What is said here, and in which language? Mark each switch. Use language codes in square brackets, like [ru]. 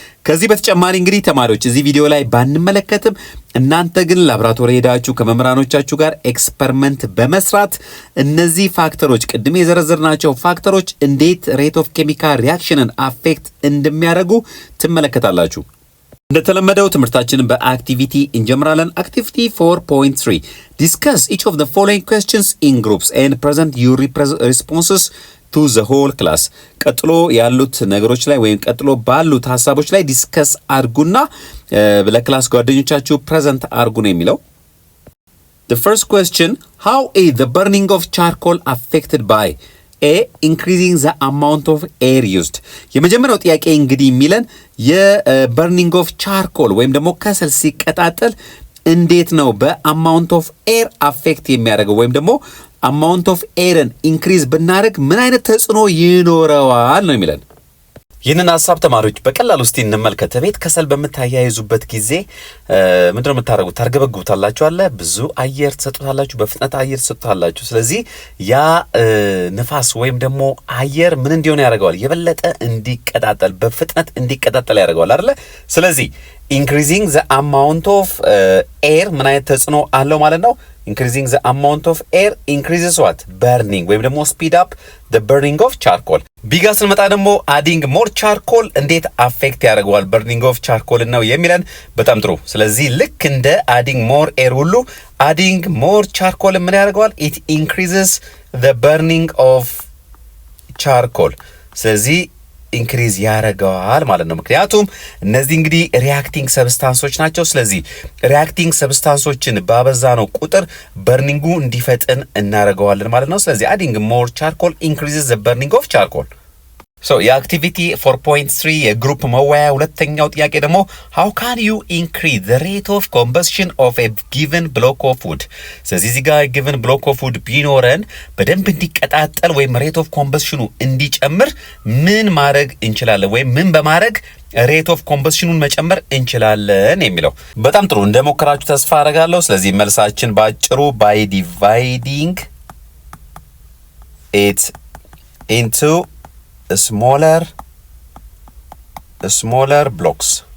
[am] ከዚህ በተጨማሪ እንግዲህ ተማሪዎች እዚህ ቪዲዮ ላይ ባንመለከትም እናንተ ግን ላብራቶሪ ሄዳችሁ ከመምህራኖቻችሁ ጋር ኤክስፐሪመንት በመስራት እነዚህ ፋክተሮች ቅድም የዘረዘርናቸው ፋክተሮች እንዴት ሬት ኦፍ ኬሚካል ሪአክሽንን አፌክት እንደሚያደርጉ ትመለከታላችሁ። እንደተለመደው ትምህርታችንን በአክቲቪቲ እንጀምራለን። አክቲቪቲ 4.3 [en] Discuss each of the following questions in groups and present your responses to the whole class. [am] ቀጥሎ ያሉት ነገሮች ላይ ወይም ቀጥሎ ባሉት ሐሳቦች ላይ ዲስከስ አድርጉና ለክላስ ጓደኞቻችሁ ፕሬዘንት አድርጉ ነው የሚለው። [en] The first question, how is the burning of charcoal affected by A. Increasing the amount of air used. [am] የመጀመሪያው ጥያቄ እንግዲህ የሚለን የበርኒንግ ኦፍ ቻርኮል ወይም ደግሞ ከሰል ሲቀጣጠል እንዴት ነው በአማውንት ኦፍ ኤር አፌክት የሚያደርገው ወይም ደግሞ አማውንት ኦፍ ኤርን ኢንክሪዝ ብናደርግ ምን አይነት ተጽዕኖ ይኖረዋል ነው የሚለን። ይህንን ሐሳብ ተማሪዎች በቀላሉ እስቲ እንመልከት። ቤት ከሰል በምታያይዙበት ጊዜ ምንድነው የምታደርጉት? ታርገበግቡታላችሁ አለ ብዙ አየር ትሰጡታላችሁ፣ በፍጥነት አየር ትሰጡታላችሁ። ስለዚህ ያ ንፋስ ወይም ደግሞ አየር ምን እንዲሆን ያደርገዋል? የበለጠ እንዲቀጣጠል በፍጥነት እንዲቀጣጠል ያደርገዋል አይደለ? ስለዚህ [en] increasing the amount of air [am] ምን አይነት ተጽዕኖ አለው ማለት ነው? [en] increasing the amount of air increases what? [am] burning ወይም ደግሞ [en] speed up the burning of charcoal። [am] ቢጋ ስንመጣ ደግሞ [en] adding more charcoal [am] እንዴት አፌክት ያደርገዋል [en] burning of charcoal [am] ነው የሚለን። በጣም ጥሩ። ስለዚህ ልክ እንደ [en] adding more air [am] ሁሉ adding more charcoal ምን ያደርገዋል? [en] it increases the burning of charcoal። [am] ስለዚህ ኢንክሪዝ ያደርገዋል ማለት ነው። ምክንያቱም እነዚህ እንግዲህ ሪአክቲንግ ሰብስታንሶች ናቸው። ስለዚህ ሪአክቲንግ ሰብስታንሶችን ባበዛ ነው ቁጥር በርኒንጉ እንዲፈጥን እናደርገዋለን ማለት ነው። ስለዚህ [en] adding more charcoal increases the burning of charcoal. [am] So የአክቲቪቲ 4.3 የግሩፕ መወያያ ሁለተኛው ጥያቄ ደግሞ [en] how can you increase the rate of combustion of a given block of wood? [am] ስለዚህ እዚህ ጋር [en] given block of wood [am] ቢኖረን በደንብ እንዲቀጣጠል ወይም [en] rate of combustion [am] እንዲጨምር ምን ማድረግ እንችላለን ወይም ምን በማድረግ rate of combustion መጨመር እንችላለን የሚለው። በጣም ጥሩ እንደሞከራችሁ ተስፋ አደርጋለሁ። ስለዚህ መልሳችን ባጭሩ [en] by dividing it into smaller blocks.